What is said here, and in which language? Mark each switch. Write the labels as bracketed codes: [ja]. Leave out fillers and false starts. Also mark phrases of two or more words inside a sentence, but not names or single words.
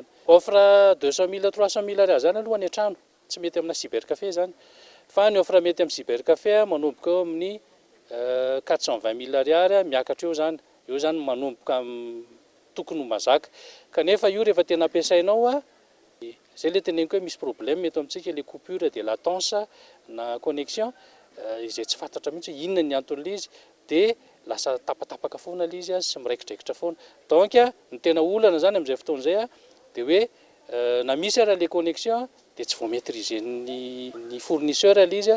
[mg] Offre 200 000 300 000 ariary zany aloha ny trano, tsy mety amina cybercafé zany. Fa ny offre mety amin'ny cybercafé manomboka eo amin'ny 420 000 ariary miakatra eo zany manomboka tokony mazaka kanefa io rehefa tena ampiasainao zay le teneniko hoe misy problème eto amintsika le [fr] coupure de latence [mg] na connexion izay tsy fantatra mihitsy inona ny antony izy de lasa tapatapaka foana le izy sy miraikidraikitra foana donc ny tena olana zany amin'izay fotoana zay de hoe na misy ara le connexion de tsy vao maîtriser ny fournisseur le izy